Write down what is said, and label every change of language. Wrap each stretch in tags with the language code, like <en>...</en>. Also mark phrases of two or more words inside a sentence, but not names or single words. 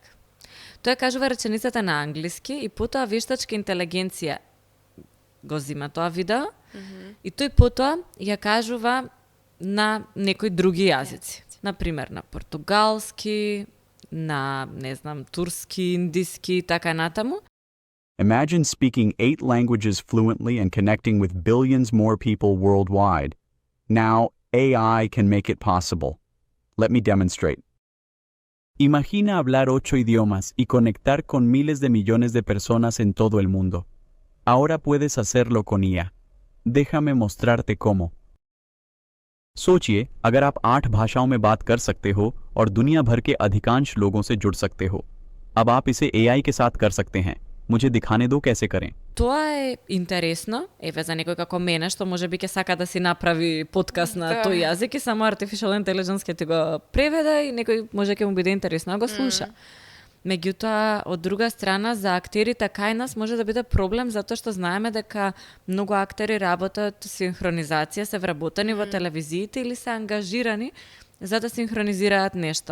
<mk>Тој кажува реченицата на англиски и потоа вештачка интелигенција го зима тоа видео и тој потоа ја кажува на некои други јазици. Например, на португалски, на, не знам, турски, индиски, така натаму.</mk> <en>Imagine speaking 8 languages fluently and connecting with billions more people worldwide. Now, AI can make it possible. Let me demonstrate.</en> <es>Imagina hablar 8 idiomas y conectar con miles de millones de personas en todo el mundo. Ahora puedes hacerlo con IA. Déjame mostrarte cómo.</es> <hi>सोचिए, अगर आप 8 भाषाओं में बात कर सकते हो और दुनिया भर के अधिकांश लोगों से जुड़ सकते हो। अब आप इसे AI के साथ कर सकते हैं। मुझे दिखाने दो कैसे करें।</hi> <mk>Тоа е интересно, еве за некој како мене што можеби ќе сака да си направи подкаст на тој јазик и само</mk> <en>Artificial Intelligence</en> <mk>ќе ти го преведе и некој може ќе му биде интересно да го слуша. Меѓутоа, од друга страна, за актерите кај нас може да биде проблем затоа што знаеме дека многу актери работат синхронизација, се вработени во телевизиите или се ангажирани за да синхронизираат нешто.</mk>